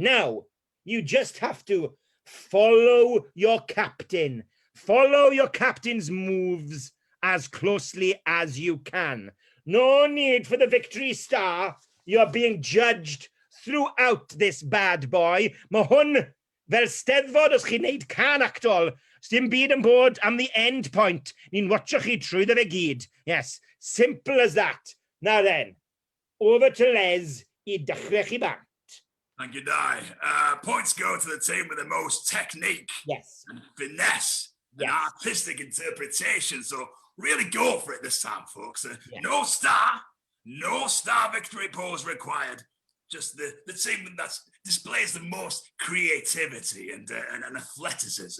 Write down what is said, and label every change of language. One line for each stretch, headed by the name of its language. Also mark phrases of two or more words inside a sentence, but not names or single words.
English: Now, you just have to follow your captain. Follow your captain's moves as closely as you can. No need for the victory star. You're being judged throughout this bad boy.
Welsh: Mae hwn fel steddfod os chi'n neud can actol. Sdim byd yn bod am
English: the end point.
Welsh: Ni'n watcho chi trwyddo fe gyd.
English: Yes, simple as that. Now then, over to Les
Welsh: I dechrau chi bant.
English: Thank you, Di. Points go to the team with the most technique and finesse and artistic interpretation. So really go for it this time, folks. No star victory pose required. Just the team that displays the most creativity and athleticism.